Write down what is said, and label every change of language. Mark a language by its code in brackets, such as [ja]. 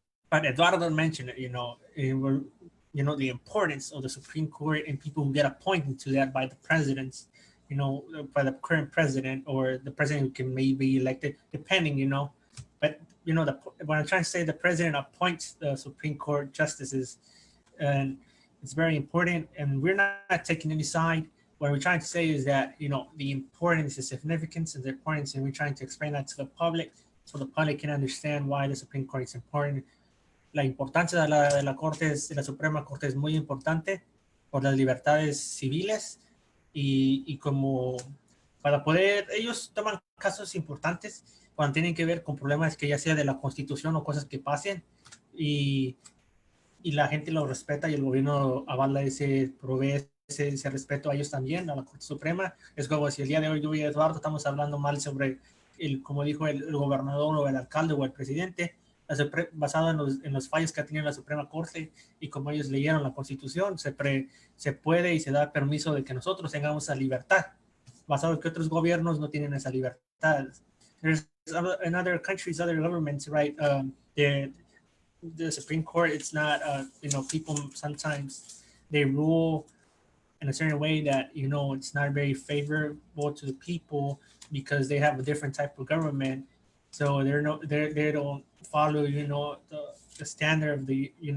[en] But Eduardo mentioned it, the importance of the Supreme Court and people who get appointed to that by the presidents, by the current president or the president who can maybe be elected, depending, But when I'm trying to say the president appoints the Supreme Court justices, and it's very important. And we're not taking any side. What we're trying to say is that the importance, the significance, and the importance, and we're trying to explain that to the public so the public can understand why the Supreme Court is important. [es] La importancia de la Corte, de la Suprema Corte es muy importante por las libertades civiles y como para poder, ellos toman casos importantes cuando tienen que ver con problemas que ya sea de la Constitución o cosas que pasen y, y la gente lo respeta y el gobierno avala provee ese respeto a ellos también, a la Corte Suprema. Es como si el día de hoy yo y Eduardo estamos hablando mal sobre, como dijo el gobernador o el alcalde o el presidente, basado en los fallos que ha tenido la Suprema Corte y como ellos leyeron la Constitución, se puede y se da permiso de que nosotros tengamos esa libertad, basado en que otros gobiernos no tienen esa libertad. [en] There's in other countries, other governments, right? The Supreme Court, it's not, people sometimes they rule in a certain way that it's not very favorable to the people because they have a different type of government, so they don't follow the standard of the